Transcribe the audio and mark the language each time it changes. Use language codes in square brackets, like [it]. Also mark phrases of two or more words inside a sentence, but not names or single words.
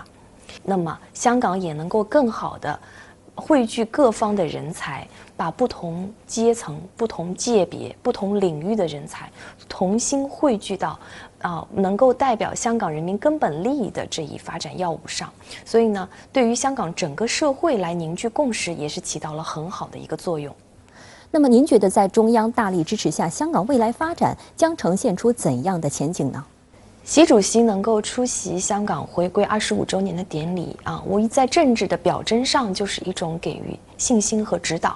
[zh] 那麼香港也能夠更好的匯聚各方的人才，把不同階層、不同界別、不同領域的人才同心匯聚到能夠代表香港人民根本利益的這一發展要務上。所以呢，對於香港整個社會來凝聚共識，也是起到了很好的一個作用。那么您觉得在中央大力支持下，香港未来发展将呈现出怎样的前景呢？习主席能够出席香港回归25周年的典礼啊，无疑在政治的表征上就是一种给予信心和指导。